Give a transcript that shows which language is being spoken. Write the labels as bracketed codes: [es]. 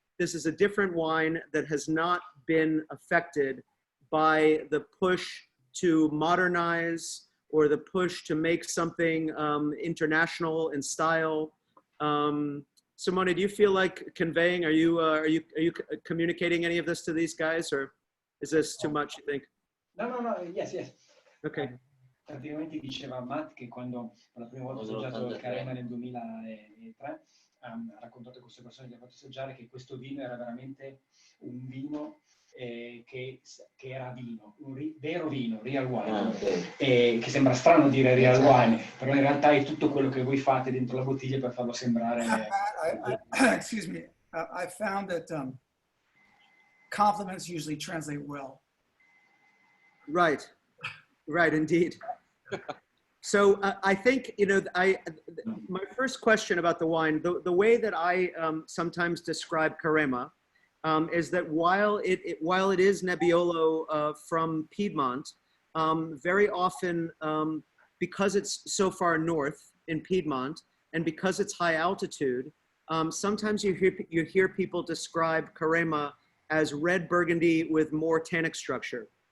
[en] This is a different wine that has not been affected by the push to modernize or the push to make something international in style. Simone, do you feel like conveying? Are you communicating any of this to these guys, or is this too much, you think? No, yes. Okay. [it] Praticamente diceva Matt che quando per la prima volta ha assaggiato il Carema nel 2003 ha raccontato a queste persone che ha fatto assaggiare che questo vino era veramente un vino che era vino, un vero vino, [en] real wine, [it] che sembra strano dire real wine, però in realtà è tutto quello che voi fate dentro la bottiglia per farlo sembrare. [en] Excuse me, I found that compliments usually translate well. Right, indeed. So I think, my first question about the wine, the way that I sometimes describe Carema is that while it is Nebbiolo from Piedmont, very often because it's so far north in Piedmont and because it's high altitude, sometimes you hear people describe Carema as red Burgundy with more tannic structure.